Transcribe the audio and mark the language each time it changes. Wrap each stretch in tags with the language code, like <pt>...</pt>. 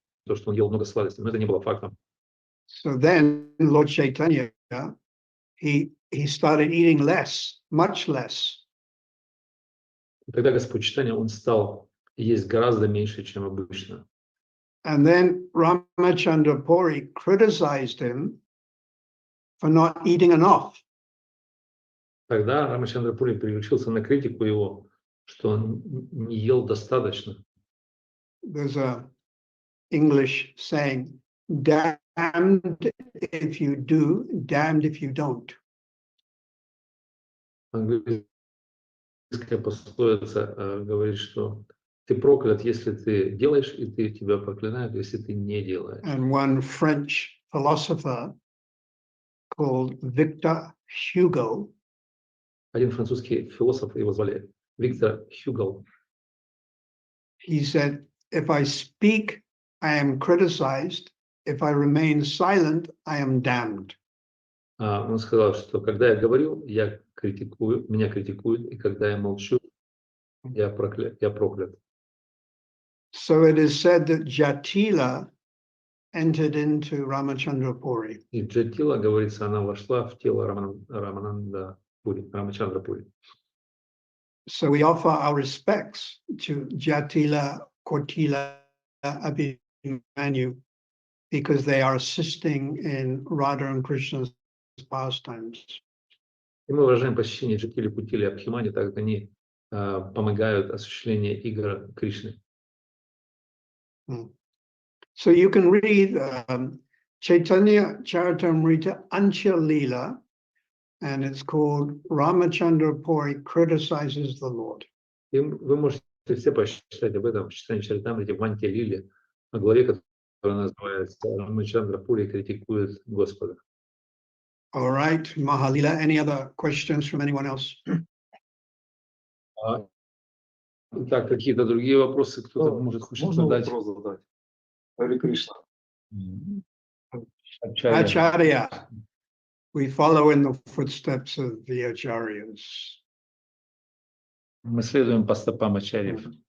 <ru>То, что он ел много сладостей, но это не было фактом.</ru> <en>so then Lord Chaitanya, he started eating less, much less.</en> <ru>Тогда Господь Чайтанья, он стал есть гораздо меньше, чем обычно.</ru> <en>And then Ramachandra Puri criticized him for not eating enough.</en> <ru>Тогда Рамачандра Пури переключился на критику его, что он не ел достаточно.</ru> <en>There's a English saying, damned if you do, damned if you don't.</en> <ru>Английская пословица говорит, что ты проклят, если ты делаешь, и тебя проклинают, если ты не делаешь.</ru> <en>And one French philosopher called Victor Hugo,</en> <ru>Один французский философ, его звали Виктор Хьюгл,</ru> <en>he said, if I speak, I am criticized. If I remain silent, I am damned.</en> <ru>он сказал, что когда я говорю, меня критикуют, и когда я молчу, я проклят.</ru> <en>So it is said that Jatila entered into Ramachandra Puri.</en> <ru>И Джатила, говорится, она вошла в тело Рамачандра Пури.</ru> <en>So we offer our respects to Jatila, Kotila, Abhimanyu, because they are assisting in Radha and Krishna's pastimes.</en> <ru>И мы выражаем почтение Джатили, Кутили, Абхимани, так как они помогают осуществлению игр Кришны.</ru> <en>So you can read Chaitanya Charitamrita Ancha Leela, and it's called Ramachandra Puri Criticizes the Lord.</en> <ru>И вы можете все почитать об этом в читании Чаритамрити в Анте Лиле, о главе, которая называется Рамачандра Пури критикует Господа.</ru> <en>All right, Mahalila, any other questions from anyone else?</en> <ru>Так, какие-то другие вопросы кто-то хочет задать? Вопрос задать? Харе Кришна.</ru> <en>Acharya. We follow in the footsteps of the Acharyas.</en> <ru>Мы следуем по стопам ачарьев.</ru>